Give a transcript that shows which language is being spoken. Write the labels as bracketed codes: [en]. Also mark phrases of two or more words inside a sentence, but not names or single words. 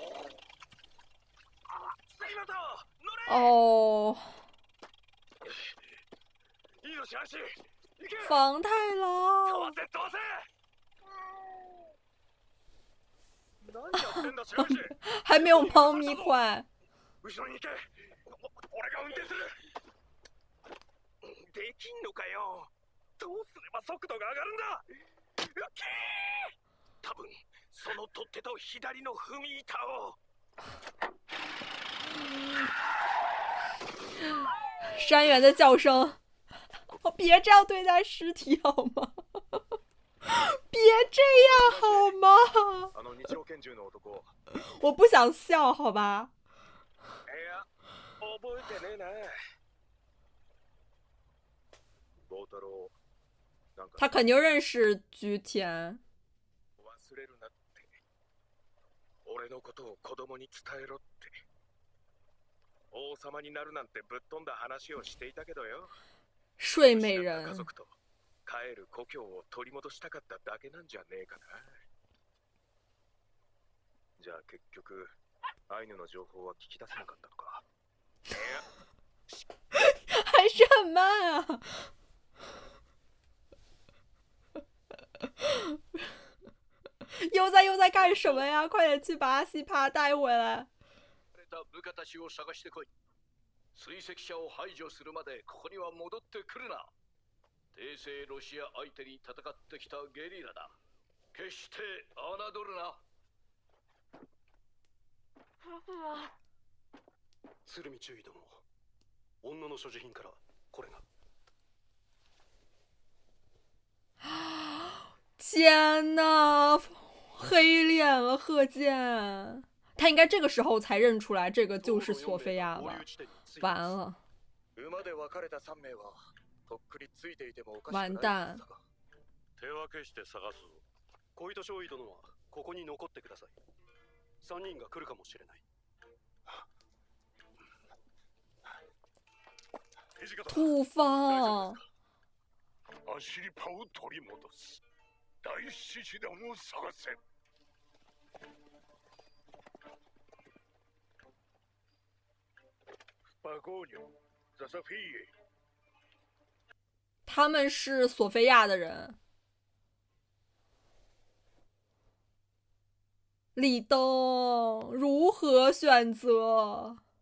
[zh] 哦，房太郎，还没有猫咪快。 [ja] できんのかよ。どうすれば速度が上がるんだ。多分その取っ手と左の踏み板を。 [zh] 山原的叫声，别这样对待尸体好吗？别这样好吗？我不想笑，好吧？他肯定认识菊田。 [ja] 俺のことを子供に伝えろって。王様になるなんてぶっ飛んだ話をしていたけどよ。 [zh] 睡美人。 [ja] 家族と帰る故郷を取り戻したかっただけなんじゃねえかな。じゃあ結局アイヌの情報は聞き出せなかったのか。 [zh] 还是很慢啊。又在干什么呀？快点去把阿西帕带回来。 [ja] 部下たちを探してこい。追跡者を排除するまでここには戻ってくるな。帝政ロシア相手に戦ってきたゲリラだ。決して侮るな。鶴見中尉殿、女の所持品からこれが。 [zh] 天呐，黑脸了贺建，他应该这个时候才认出来这个就是索菲亚吧？完了，完蛋。 [ja] 手分けして探す。小糸少尉殿はここに残ってください。3人が来るかもしれない。土方。アシリパを取り戻す。大獅子団を探せ。巴ゴニョ、ザサフィエ。 [zh] 他们是索菲亚的人。李登如何选择？